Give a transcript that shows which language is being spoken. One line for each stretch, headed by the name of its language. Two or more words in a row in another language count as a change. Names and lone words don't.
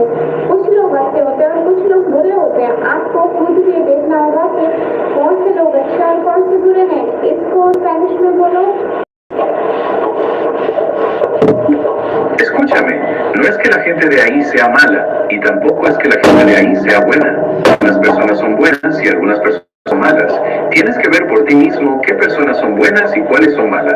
Hindi: कुछ लोग अच्छे होते हैं और कुछ लोग बुरे होते हैं। आपको खुद ये देखना होगा कि कौन से लोग अच्छे और कौन से बुरे हैं। इसको स्पेनिश में बोलो।
Spanish: Escúchame, no es que la gente de ahí sea mala y tampoco es que la gente de ahí sea buena. Algunas personas son buenas y algunas personas son malas. Tienes que ver por ti mismo qué personas son buenas y cuáles son malas.